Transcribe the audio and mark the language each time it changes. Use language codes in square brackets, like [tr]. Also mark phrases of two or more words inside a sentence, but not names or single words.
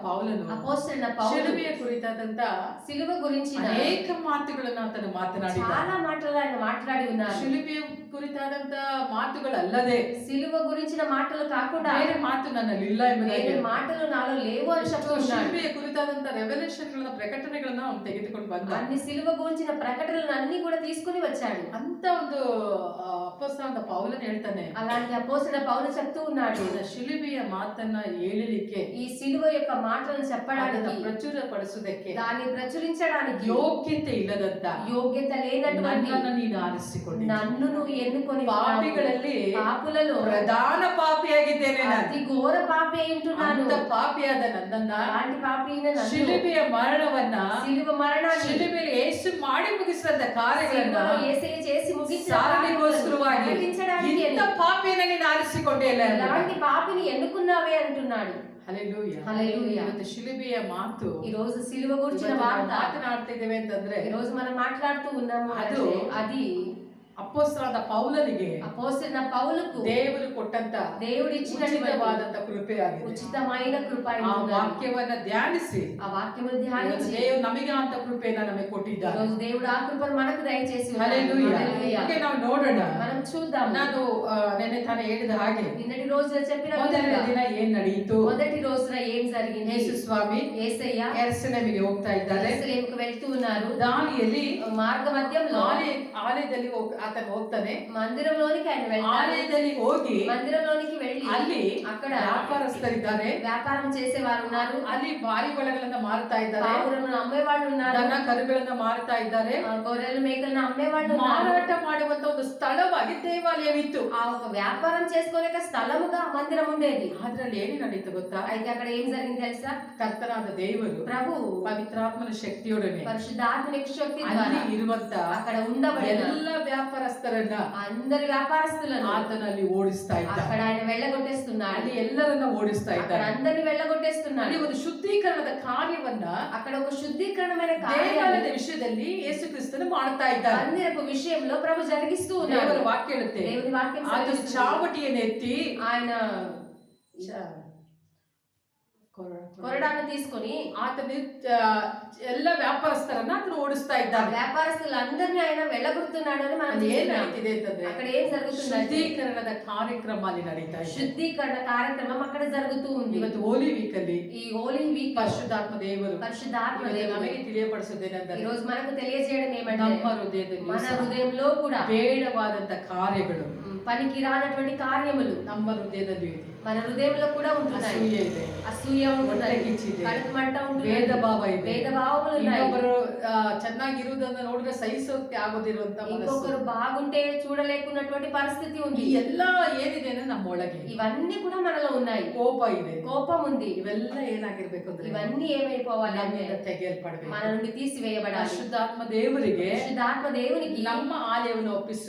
[kn] ಪೌಲನು ಅಪೊಸ್ತಲನ ಪೌಲು ಶಿಲುಬೆಯ ಕುರಿತಾದಂತ [te] సిలువ గురించిన [kn] ಅನೇಕ ಮಾತುಗಳನ್ನು ಆತನು ಮಾತನಾಡಿದ. [te] చాలా మాటలు ఆయన మాట్లాడి ఉన్నారు. [kn] ಶಿಲುಬೆಯ ಕುರಿತಾದಂತ ಮಾತುಗಳಲ್ಲದೆ [te] సిలువ గురించిన మాటలు కాకుండా [kn] ಬೇರೆ ಮಾತು ನನ್ನಲ್ಲಿ ಇಲ್ಲ ಎಂಬುದಾಗಿ [te] వేరే మాటలు నాలో లేవు అని చెప్తూ ఉన్నాడు. [kn] ಶಿಲುಬೆಯ ಕುರಿತಾದಂತ ರೆವಲ್ಯೂಷನ್ಗಳನ್ನ ಪ್ರಕಟಣೆಗಳನ್ನ ಅವನು ತೆಗೆದುಕೊಂಡು ಬಂದ. [te] అన్ని సిలువ గురించిన ప్రకటనలను అన్ని కూడా తీసుకుని వచ్చాడు. [kn] ಅಂತ ಒಂದು ಅಪೊಸ್ತಲನಾದ ಪೌಲನು ಹೇಳ್ತಾನೆ, [te] అలాంటి అపోస్తలుడైన పౌలు చెప్తూ ఉన్నాడు, [kn] ಶಿಲುಬೆಯ ಮಾತನ್ನ ಹೇಳಲಿಕ್ಕೆ [te] ఈ సిలువ యొక్క మాటలను చెప్పడానికి [kn] ಪ್ರಚುರಪಡಿಸುವುದಕ್ಕೆ [te] దాన్ని ప్రచురించడానికి [kn] ಯೋಗ್ಯತೆ ಇಲ್ಲದಂತ [te] యోగ్యత లేనటువంటి [kn] ನನ್ನನ್ನು ನೀನು ಆರಿಸಿಕೊಂಡೆ. [te] నన్ను నువ్వు ఎన్నుకొని [kn] ಪಾಪಿಗಳಲ್ಲಿ [te] పాపులలో [kn] ಪ್ರಧಾನ ಪಾಪಿಯಾಗಿದ್ದೇನೆ ನಾನು. [te] అతి ఘోర పాపి అంటున్నాను. [kn] ಅಂತ ಪಾಪಿಯಾದ ನನ್ನನ್ನ [te] అలాంటి పాపి అయిన నన్ను [kn] ಶಿಲುಬೆಯ ಮರಣವನ್ನ [te] సిలువ మరణాన్ని [kn] ಶಿಲುಬೆಯಲ್ಲಿ ಯೇಸು ಮಾಡಿ ಮುಗಿಸಿದ ಕಾರ್ಯಗಳನ್ನ [te] సిలువలో యేసయ్య చేసి ముగించిన [kn] ಸಾರಲಿಗೋಸ್ಕರವಾಗಿ [te] ప్రకటించడానికి [kn] ಇಂಥ ಪಾಪಿಯನ್ನ ನೀನು ಆರಿಸಿಕೊಂಡೆ ಇಲ್ಲ. [te] అలాంటి పాపిని ఎన్నుకున్నావే అంటున్నాడు. [kn] ಹಲ್ಲೆಲೂಯಾ. [te] హల్లెలూయా. [kn] ಇವತ್ತು ಶಿಲುಬೆಯ ಮಾತು [te] ఈ రోజు సిలువ గురించిన [kn] ಇವತ್ತು ನಾವು [te] వార్త [kn] ಮಾತನಾಡ್ತಿದ್ದೇವೆ ಅಂತಂದ್ರೆ [te] ఈ రోజు మనం మాట్లాడుతూ ఉన్నాము. [kn] ಅದು [te] అది [kn] ಅಪೊಸ್ತಲನಾದ ಪೌಲನಿಗೆ [te] అపోస్తలుడైన పౌలుకు [kn] ದೇವರು ಕೊಟ್ಟಂತ [te] దేవుడిచ్చినటువంటి [kn] ಉಚಿತವಾದಂತ ಕೃಪೆಯಾಗಿದೆ. [te] ఉచితమైన కృప [kn] ಆ ವಾಕ್ಯವನ್ನ ಧ್ಯಾನಿಸಿ [te] ఆ వాక్యమును ధ్యానించి [kn] ದೇವರು ನಮಗೆ ಅಂತ ಕೃಪೆಯನ್ನ ನಮಗೆ [te] ఈ [kn] ಕೊಟ್ಟಿದ್ದಾರೆ. [te] రోజు దేవుడు ఆ కృపను మనకు దయచేసి ఉన్నారు. [kn] ಹಲ್ಲೆಲೂಯಾ. [te] హల్లెలూయా. [kn] ಓಕೆ, ನಾವು ನೋಡೋಣ. [te] మనం చూద్దాం. [kn] ನಾನು ನೆನ್ನೆ ತಾನೇ ಹೇಳಿದ ಹಾಗೆ [te] నిన్నటి రోజున చెప్పిన [kn] ಮೊದಲನೇ [te] విధంగా [kn] ದಿನ ಏನ್ ನಡೆಯಿತು? [te] మొదటి రోజున ఏం జరిగింది? [kn] ಯೇಸು ಸ್ವಾಮಿ [te] యేసయ్య [kn] ಯೆರೂಸಲೇಮಿಗೆ ಹೋಗ್ತಾ ಇದ್ದಾರೆ. [te] యెరూషలేముకు వెళ్తూ ఉన్నారు. [kn] ದಾರಿಯಲ್ಲಿ [te] మార్గ మధ్యంలో [kn] ಆಲಯದಲ್ಲಿ ಆತನು ಹೋಗ್ತಾನೆ. [te] మందిరంలోనికి ఆయన వెళ్తారు. [kn] ಆಲಯದಲ್ಲಿ ಹೋಗಿ [te] మందిరంలోనికి వెళ్ళి [kn] ಅಲ್ಲಿ [te] అక్కడ [kn] ವ್ಯಾಪಾರಸ್ಥರಿದ್ದಾರೆ, [te] వ్యాపారం చేసేవారు ఉన్నారు. [kn] ಅಲ್ಲಿ ಪಾರಿವಾಳಗಳನ್ನ ಮಾರ್ತಾ ಇದ್ದಾರೆ, [te] పావురలను అమ్మేవాళ్ళు ఉన్నారు, [kn] ದನ ಕರುಗಳನ್ನ ಮಾರ್ತಾ ಇದ್ದಾರೆ. [te] గొర్రెలు మేకలను అమ్మేవాళ్ళు ఉన్నారు. [kn] ಮಾರಾಟ ಮಾಡುವಂತ ಒಂದು ಸ್ಥಳವಾಗಿ ದೇವಾಲಯವಿತ್ತು. [te] ఆ ఒక వ్యాపారం చేసుకునే స్థలముగా ఆ మందిరం ఉండేది. [kn] ಅದ್ರಲ್ಲಿ ಏನು ನಡೀತು ಗೊತ್ತಾ? [te] అయితే అక్కడ ఏం జరిగింది తెలుసా? [kn] ಕರ್ತನಾದ ದೇವರು [te] ప్రభు [kn] ಪವಿತ್ರಾತ್ಮನ ಶಕ್ತಿಯೊಡನೆ [te] పరిశుద్ధాత్మని శక్తి [kn] ಅಲ್ಲಿ [te] ద్వారా [kn] ಇರುವಂತ [te] అక్కడ ఉండబడిన [kn] ಎಲ್ಲ ವ್ಯಾಪಾರಸ್ಥರನ್ನ [te] అందరి వ్యాపారస్తులను [kn] ಆತನಲ್ಲಿ ಓಡಿಸ್ತಾ ಇದ್ದ. [te] అక్కడ ఆయన వెళ్ళగొట్టేస్తున్నాడు. [kn] ಅಲ್ಲಿ ಎಲ್ಲರನ್ನ ಓಡಿಸ್ತಾ [te] అక్కడ [kn] ಇದ್ದಾನೆ. [te] అందరిని వెళ్ళగొట్టేస్తున్నాడు. [kn] ಅಲ್ಲಿ ಒಂದು ಶುದ್ಧೀಕರಣದ ಕಾರ್ಯವನ್ನ [te] అక్కడ ఒక శుద్ధీకరణమైన [kn] ದೇವಾಲಯದ [te] కార్యాన్ని [kn] ವಿಷಯದಲ್ಲಿ ಯೇಸು ಕ್ರಿಸ್ತನು ಮಾಡ್ತಾ ಇದ್ದಾನೆ. [te] మందిరపు విషయంలో ప్రభు జరిగిస్తూ ఉన్నాడు. [kn] ದೇವರ ವಾಕ್ಯ ಹೇಳುತ್ತೆ, [te] దేవుని వాక్యం [kn] ಆತನು [te] సెలవిస్తుంది. [kn] ಚಾವಟಿಯನ್ನು ಎತ್ತಿ [te] ఆయన కొరడాను తీసుకొని [kn] ಆತನು ಎಲ್ಲ ವ್ಯಾಪಾರಸ್ಥರನ್ನ ಆತನು ಓಡಿಸ್ತಾ [te] ఆ [kn] ಇದ್ದಾನೆ. [te] వ్యాపారస్తులందరినీ ఆయన వెళ్ళగొడుతున్నాడు అని మనం [kn] ಅಲ್ಲಿ ಏನ್ [te] చూస్తున్నాం. [kn] ನಡೀತಿದೆ ಅಂತಂದ್ರೆ [te] అక్కడ ఏం జరుగుతుంది? [kn] ಶುದ್ಧೀಕರಣದ ಕಾರ್ಯಕ್ರಮ ಅಲ್ಲಿ ನಡೀತಾ ಇದೆ. [te] శుద్ధీకరణ కార్యక్రమం అక్కడ జరుగుతూ ఉంది. [kn] ಇವತ್ತು [en] holy week [kn] ಅಲ್ಲಿ [en] ఈ holy week [kn] ಪರಿಶುದ್ಧಾತ್ಮ ದೇವರು [te] పరిశుద్ధాత్మ [kn] ಇವತ್ತು [te] దేవుడు [kn] ನಮಗೆ ತಿಳಿಯಪಡಿಸುವುದೇನೆಂದರೆ, [te] ఈ రోజు మనకు తెలియజేయడం ఏమంటే [kn] ನಮ್ಮ ಹೃದಯದಲ್ಲಿ [te] మన హృదయంలో కూడా [kn] ಬೇಡವಾದಂತ ಕಾರ್ಯಗಳು [te] పనికి రానటువంటి కార్యములు [kn] ನಮ್ಮ ಹೃದಯದಲ್ಲಿ ಇದೆ. [te] మన హృదయంలో కూడా ఉంటున్నాయి. [kn] ಅಸೂಯೆ ಇದೆ, [te] అసూయ ఉంటున్నది, [kn] ಹೊಟ್ಟೆಕಿಚ್ಚಿದೆ, [te] కడుపు మంట ఉంటుంది, [kn] ಭೇದ ಭಾವ ಇದೆ, [te] భేద భావములు ఉన్నాయి. [kn] ಇನ್ನೊಬ್ಬರು ಚೆನ್ನಾಗಿರುವುದನ್ನ ನೋಡಿದ್ರೆ ಸಹಿಸೋಕೆ ಆಗೋದಿರುವಂತ ಮನಸ್ಸು, [te] ఇంకొకరు బాగుంటే చూడలేకున్నటువంటి పరిస్థితి ఉంది. [kn] ಈ ಎಲ್ಲ ಏನಿದೆ ಅಂದ್ರೆ ನಮ್ಮೊಳಗೆ [te] ఇవన్నీ కూడా మనలో ఉన్నాయి. [kn] ಕೋಪ ಇದೆ, [te] కోపం ఉంది. [kn] ಇವೆಲ್ಲ ಏನಾಗಿರ್ಬೇಕು ಅಂದ್ರೆ [te] ఇవన్నీ ఏమైపోవాలి అంటే [kn] ನಮ್ಮಿಂದ ತೆಗೆಯಲ್ಪಡಬೇಕು. [te] మన నుండి తీసివేయబడాలి. [kn] ಪರಿಶುದ್ಧಾತ್ಮ ದೇವರಿಗೆ [te] పరిశుద్ధాత్మ దేవునికి [kn] ನಮ್ಮ ಆಲಯವನ್ನು ಒಪ್ಪಿಸು